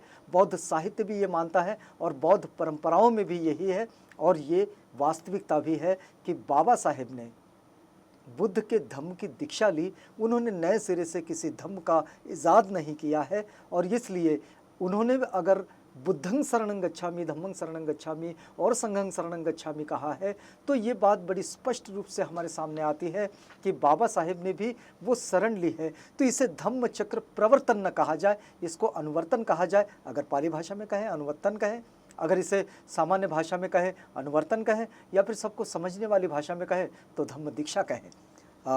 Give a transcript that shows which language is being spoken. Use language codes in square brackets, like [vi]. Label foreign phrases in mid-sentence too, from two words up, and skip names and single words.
[hi] बौद्ध साहित्य भी ये मानता है और बौद्ध परंपराओं में भी यही है। और ये वास्तविकता भी है कि बाबा साहेब ने बुद्ध के धम्म की दीक्षा ली, उन्होंने नए सिरे से किसी धम्म का इजाद नहीं किया है। और इसलिए उन्होंने अगर [pi] बुद्धं शरणं गच्छामि, धम्मं शरणं गच्छामि [hi] और [pi] संघं शरणं गच्छामि [hi] कहा है, तो ये बात बड़ी स्पष्ट रूप से हमारे सामने आती है कि बाबा साहेब ने भी वो शरण ली है। तो इसे धम्म चक्र प्रवर्तन न कहा जाए, इसको अनुवर्तन कहा जाए। अगर पाली भाषा में कहें अनुवर्तन कहें, अगर इसे सामान्य भाषा में कहें अनुवर्तन कहें, या फिर सबको समझने वाली भाषा में कहें तो धम्म दीक्षा कहें।